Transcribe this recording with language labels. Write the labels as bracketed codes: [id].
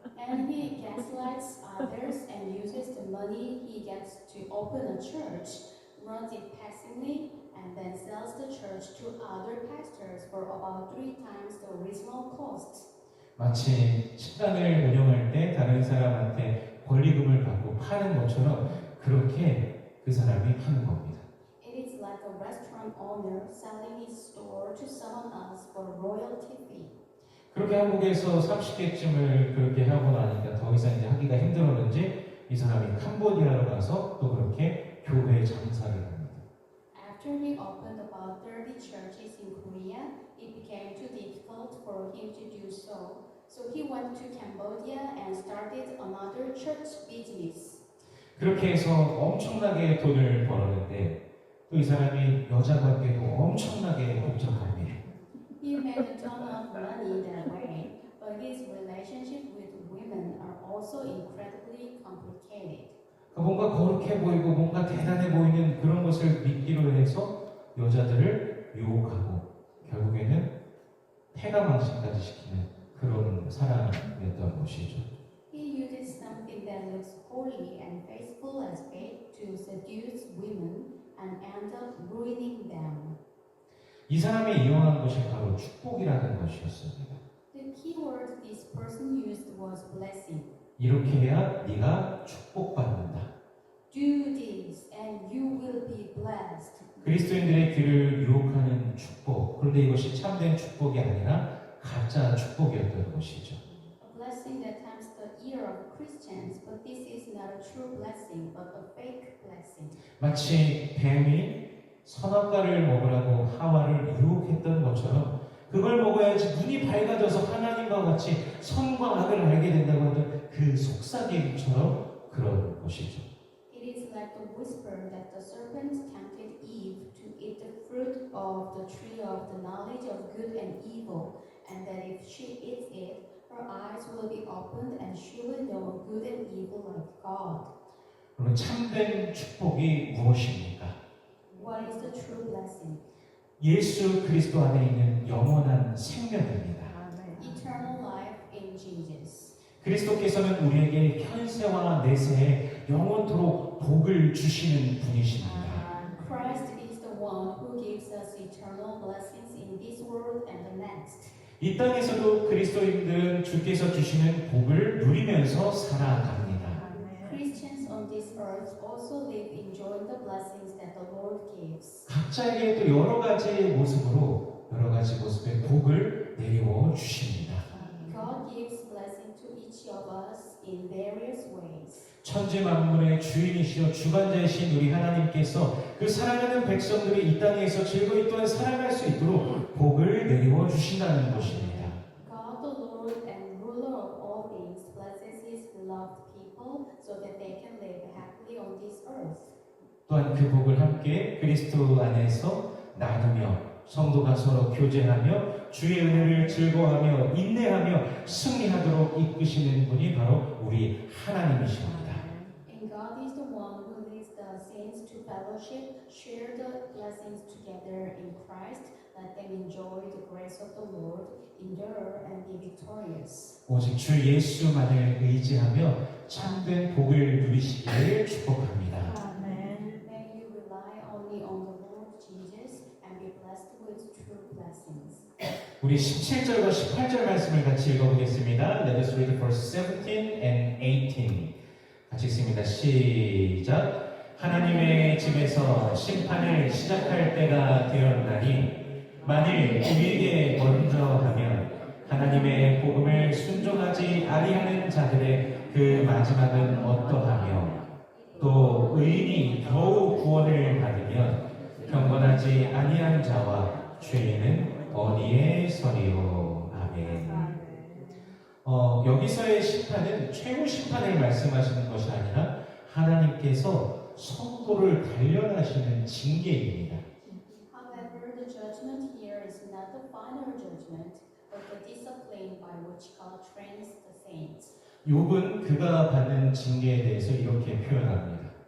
[en] And he gaslights others and uses the money he gets to open a church, runs it passively, and then sells the church to other pastors for about 3 times the original cost. [ko] 마치 식당을 운영할 때 다른 사람한테 권리금을 받고 파는 것처럼 그렇게 그 사람이 하는 겁니다. [en] It is like a restaurant owner selling his store to someone else for royalty fee. [ko] 그렇게 한국에서 30개쯤을 그렇게 하고 나니까 더 이상 이제 하기가 힘들었는지 이 사람이 캄보디아로 가서 또 그렇게 교회 장사를 합니다. [en] After he opened about 30 churches in Korea, it became too difficult for him to do so. So he went to Cambodia and started another church business. [ko] 그렇게 해서 엄청나게 돈을 벌었는데 또 이 사람이 여자 관계도 엄청나게 복잡합니다. [en] He made a ton of money that way, but his relationship with women are also incredibly complicated. [ko] 뭔가 거룩해 보이고 뭔가 대단해 보이는 그런 것을 믿기로 해서 여자들을 유혹하고 결국에는 폐가망신까지 시키는 그런 사람이었던 것이죠. [en] He uses something as holy and faithful as faith to seduce women and end up ruining them. [ko] 이 사람이 이용한 것이 바로 축복이라는 것이었습니다. [en] The key word this person used was blessing. [ko] 이렇게 해야 네가 축복받는다. [en] Do this and you will be blessed. [ko] 그리스도인들의 귀를 유혹하는 축복. 그런데 이것이 참된 축복이 아니라 가짜 축복이었던 것이죠. [en] A blessing that tempts the ear of Christians, but this is not a true blessing, but a fake blessing. [ko] 마치 뱀이 선악과를 먹으라고 하와를 유혹했던 것처럼 그걸 먹어야지 눈이 밝아져서 하나님과 같이 선과 악을 알게 된다고 하던 그 속삭임처럼 그런 것이죠. [en] It is like the whisper that the serpent tempted Eve to eat the fruit of the tree of the knowledge of good and evil, and that if she eats it, her eyes will be opened and she will know good and evil like God. [ko] 그러면 참된 축복이 무엇입니까? [en] What is the true blessing? [ko] 예수 그리스도 안에 있는 영원한 생명입니다. [en] Eternal life in Jesus. [ko] 그리스도께서는 우리에게 현세와 내세에 영원토록 복을 주시는 분이십니다. [en] Christ is the one who gives us eternal blessings in this world and the next. [ko] 이 땅에서도 그리스도인들은 주께서 주시는 복을 누리면서 살아갑니다. [en] Christians on this earth also live enjoying the blessings that the Lord gives. [ko] 각자에게 또 여러 가지 모습으로 여러 가지 모습의 복을 내려 주십니다. [en] God gives blessing to each of us in various ways. [ko] 천지 만물의 주인이시여 주관자이신 우리 하나님께서 그 사랑하는 백성들이 이 땅에서 즐거이 또한 살아갈 수 있도록 복을 내려 주신다는 것입니다. [en] God the Lord and ruler of all things blesses his beloved people so that they can live happily on this earth. [ko] 또한 그 복을 함께 그리스도 안에서 나누며 성도가 서로 교제하며 주의 은혜를 즐거워하며 인내하며 승리하도록 이끄시는 분이 바로 우리 하나님이십니다. [en] And God is the one who leads the saints to fellowship, share the blessings together in Christ, let them enjoy the grace of the Lord, endure and be victorious. [ko] 오직 주 예수만을 의지하며 참된 복을 누리시기를 축복합니다. [en] May you rely only on the Lord Jesus and be blessed with true blessings. [ko] 우리 17절과 18절 말씀을 같이 읽어보겠습니다. [en] Let us read verse 17 and 18. [ko] 같이 읽습니다. 시작. 하나님의 집에서 심판을 시작할 때가 되었나니 만일 우리에게 먼저 하면 하나님의 복음을 순종하지 아니하는 자들의 그 마지막은 어떠하며 또 의인이 겨우 구원을 받으면 경건하지 아니한 자와 죄인은 어디에 서리요. 아멘. 여기서의 심판은 최후 심판을 말씀하시는 것이 아니라 하나님께서 성도를 단련하시는 징계입니다. [en] However, the judgment here is not the final judgment, but the discipline by which God trains the saints. [ko] 욥은 그가 받는 징계에 대해서 이렇게 표현합니다.